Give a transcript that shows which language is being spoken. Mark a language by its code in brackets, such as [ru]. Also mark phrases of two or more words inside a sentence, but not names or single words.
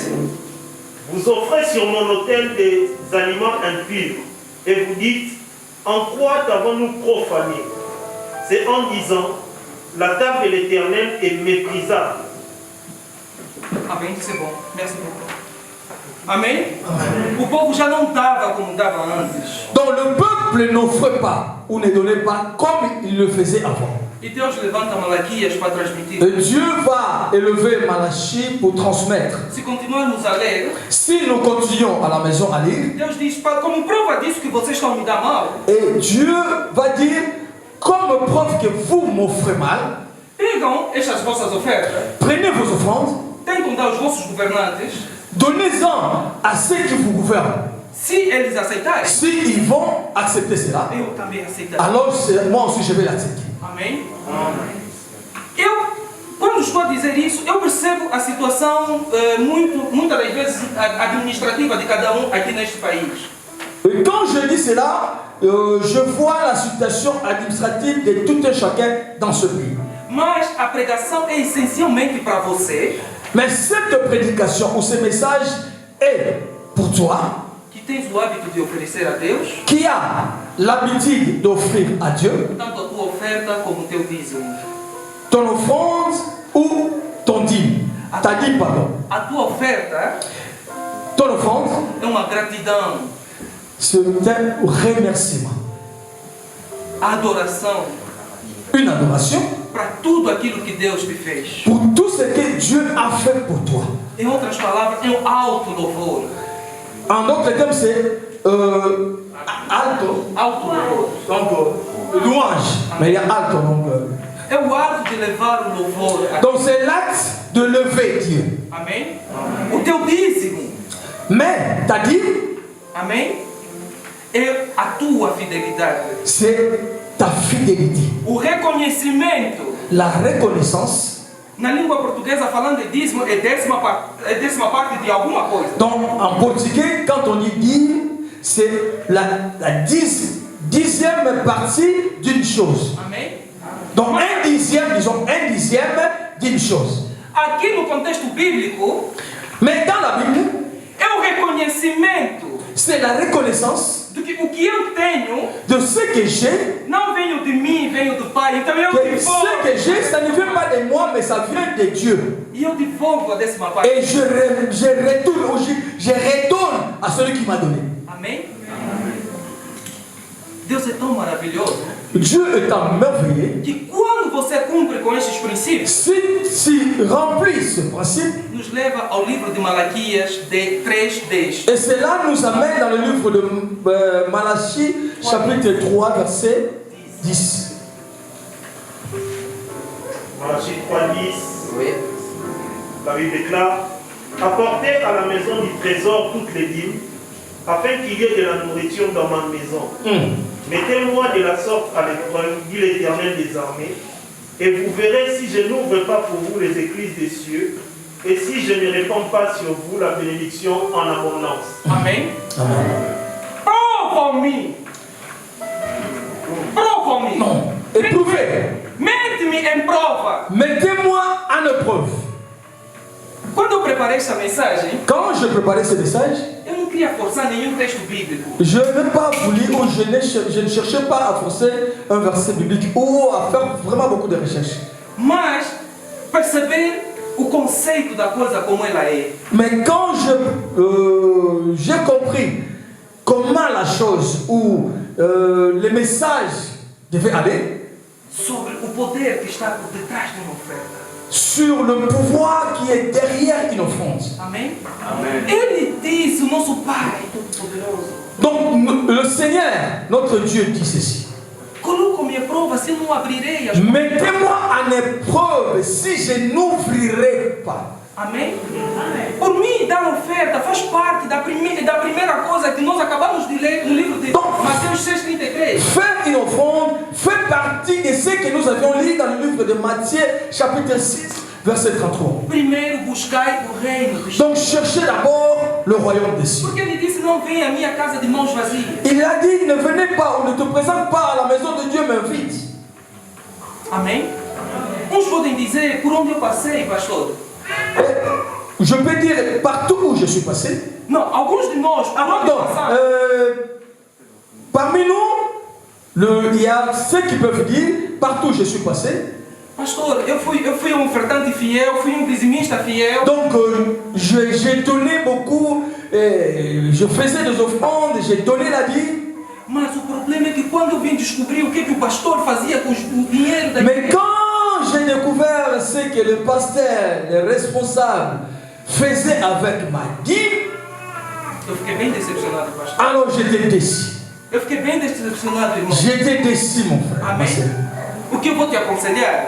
[fr] Vous offrez sur mon autel des aliments impurs et vous dites, en quoi t'avons-nous profané? C'est en disant, la table de l'Éternel est méprisable. Amém? C'est bon. Merci beaucoup. [pt] Amém? O povo já não dava como dava antes. [fr] Donc le peuple n'offrait pas ou ne donnait pas comme il le faisait avant. [pt] E Deus levanta Malaquias para transmitir. [fr] Et Dieu va élever Malachie pour transmettre. [pt] Se continuarmos a ler, [fr] Si nous continuons à la maison à lire, [pt] Deus diz, como prova disso que vocês estão a me dar mal, [fr] et Dieu va dire, comme preuve que vous m'offrez mal, [pt] pegam estas vossas ofertas, [fr] prenez vos offrandes, [pt] tentam dar aos vossos governantes, [fr] donnez-en à ceux qui vous gouvernent. [pt] se eles aceitarem, [fr] S'ils vont accepter cela, [pt] eu também aceitarei. [fr] alors moi aussi je vais l'accepter. [pt] Amém? Quando estou a dizer isso, eu percebo a situação muitas das vezes administrativa de cada um aqui neste país. [fr] Et quand je dis cela, je vois la situation administrative de tout un chacun dans ce pays. [pt] Mas a pregação é essencialmente para você, [fr] Mais cette prédication ou ce message est pour toi [pt] que tens o hábito de oferecer a Deus, [fr] qui a l'habitude d'offrir à Dieu [pt] tanto a tua oferta como o teu dízimo. [fr] ton offrande ou ton dîme. Ta dîme, pardon. [pt] A tua oferta [fr] Ton offrande, [pt] é uma gratidão, [fr] c'est un remerciement. [pt] a adoração [fr] Une adoration [pt] para tudo aquilo que Deus te fez. [fr] pour tout ce que Dieu a fait pour toi. [pt] Em outras palavras, é um alto louvor. [fr] En d'autres termes, c'est alto, [pt] Alto louvor. [fr] donc louange. Mais il y a alto, donc. [pt] É o ato de levar o louvor a [fr] Donc c'est l'acte de lever Dieu. [pt] Amém? O teu dízimo, [fr] Mais ta dîme, [pt] amém? É a tua fidelidade. [fr] c'est ta fidélité. [pt] O reconhecimento, [fr] La reconnaissance. [pt] na língua portuguesa, falando de dízimo, é décima parte de alguma coisa. [fr] Donc en portugais, quand on dit dîme, c'est la dixième partie d'une chose. [pt] Amém? [fr] Donc un dixième, disons un dixième d'une chose. [pt] Aqui no contexto bíblico, [fr] Mais dans la Bible, [pt] é o reconhecimento [fr] c'est la reconnaissance [pt] de que o que eu tenho [fr] de ce que j'ai. [pt] não veio de mim, veio do Pai. Então eu [fr] Que [pt] devolvo. [fr] ce que j'ai, ça ne vient pas de moi, mais ça vient de Dieu. [pt] E eu devolvo a décima parte. [fr] Et je retourne, ou je retourne à celui qui m'a donné. [pt] Amém? Deus é tão maravilhoso [fr] Dieu étant merveilleux, [pt] que quando você cumpre com estes princípios, [fr] si remplit ce principe, [pt] nos leva ao livro de Malaquias de 3:10. [fr] et cela nous amène dans le livre de Malachie, chapitre 3, verset 10. Malachie 3:10, Oui. la Bible déclare, apportez à la maison du trésor toutes les dîmes, afin qu'il y ait de la nourriture dans ma maison. Mettez-moi de la sorte à l'épreuve, dit l'Éternel des armées, et vous verrez si je n'ouvre pas pour vous les écluses des cieux, et si je ne répands pas sur vous la bénédiction en abondance. [pt] Amém? [fr] Amen. [pt] Prova-me! Prova-me! [fr] Non. Éprouvez. [pt] Mete-me em prova! [fr] Mettez-moi en épreuve. [pt] Quando eu preparei essa mensagem, [fr] Quand je préparais ce message, [pt] eu não queria forçar nenhum texto bíblico. [fr] Je n'ai pas voulu ou je ne cherchais pas à forcer un verset biblique ou à faire vraiment beaucoup de recherches. [pt] Mas perceber o conceito da coisa como ela é. [fr] Mais quand j'ai compris comment la chose ou le message devait aller, [pt] Sobre o poder que está por detrás de uma oferta. [fr] sur le pouvoir qui est derrière une offrande. [pt] Amém? Ele disse, o nosso Pai Todo-Poderoso. [fr] Donc le Seigneur, notre Dieu, dit ceci. [pt] Coloca-me à prova se não abrirei as [fr] Mettez-moi en épreuve si je n'ouvrirai pas. [pt] Amém? Por mim, dar oferta faz parte da primeira coisa que nós acabamos de ler no livro de Mateus 6,33. [fr] Faire une offrande fait partie de ce que nous avions lu dans le livre de Matthieu, chapitre 6, verset 33. [pt] Primeiro buscai o reino dos céus. [fr] Donc cherchez d'abord le royaume des cieux. [pt] Porque ele disse, não venha à minha casa de mãos vazias. [fr] Il a dit, ne venez pas, on ne te présente pas à la maison de Dieu, mais vite. [pt] Amém? Uns podem dizer, por onde eu passei, pastor? [fr] Je peux dire, partout où je suis passé. [pt] Não, alguns de nós, aonde [fr] Donc, [pt] passamos? [fr] parmi nous, il y a ceux qui peuvent dire, partout où je suis passé. [pt] Pastor, eu fui ofertante fiel, fui dizimista fiel. [fr] Donc, j'ai donné beaucoup, je faisais des offrandes, j'ai donné la dîme. [pt] Mas o problema é que quando eu vim descobrir o que o pastor fazia com o dinheiro da [fr] Mais quand j'ai découvert ce que le pasteur, le responsable, faisait avec ma dîme, [pt] eu fiquei bem decepcionado, pastor. [fr] alors j'étais déçu. [pt] Eu fiquei bem decepcionado, irmão. [fr] J'étais déçu, mon frère. ma [pt] Amém? [fr] sœur. [pt] O que eu vou te aconselhar?